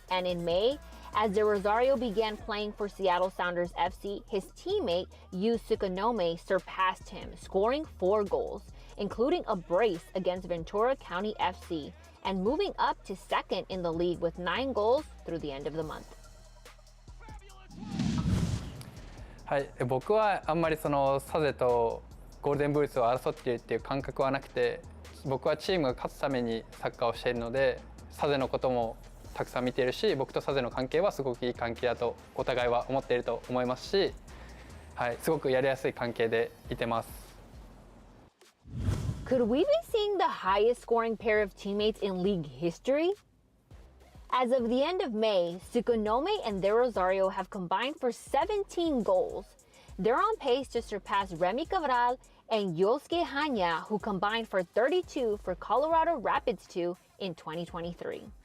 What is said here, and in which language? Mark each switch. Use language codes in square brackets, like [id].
[en] And in May, as de Rosario began playing for Seattle Sounders FC, his teammate Yu Sukanome surpassed him, scoring 4 goals, including a brace against Ventura County FC, and moving up to second in the league with 9 goals through the end of the month. [ja] はい、僕はあんまりそのサゼとゴールデンブーツを争っているっていう感覚はなくて、僕はチームが勝つためにサッカーをしているので、サゼのこともたくさん見ているし、僕とサゼの関係はすごくいい関係だとお互いは思っていると思いますし、はい、すごくやりやすい関係でいてます。 [en] Could we be seeing the highest scoring pair of teammates in league history? As of the end of May, Sukanome and De Rosario have combined for 17 goals. They're on pace to surpass Remy Cabral and Yosuke Hanya, who combined for 32 for Colorado Rapids 2 in 2023.